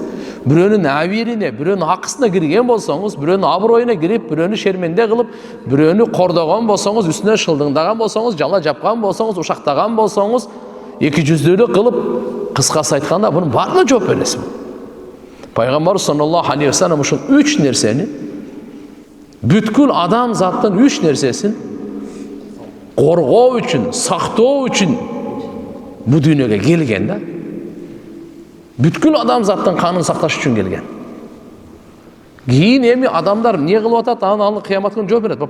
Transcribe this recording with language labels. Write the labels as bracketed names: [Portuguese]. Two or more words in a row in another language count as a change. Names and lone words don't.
[Kyrgyz] Бирөөнүн абирине, бирөөнүн акысына кирген болсоңуз, бирөөнүн аброюна кирип, бирөөнү шерменде кылып, бирөөнү кордогон болсоңуз, үстүнө шылдыңдаган болсоңуз, жала жапкан болсоңуз, ушактаган болсоңуз, эки жүздүүлүк кылып, кыскасы айтканда мунун баарына жооп бересиз. Пайгамбарыбыз [Arabic] صلى الله عليه وسلم [Kyrgyz] ушул 3 нерсени, бүткүл адам заттын 3 нерсесин коргоо үчүн, сактоо үчүн бу дүйнөгө келген да. Бүткүл адам заттын канын сакташ үчүн келген. Кийин эми адамдар эмне кылып атат, аны кыямат күнү жооп берет.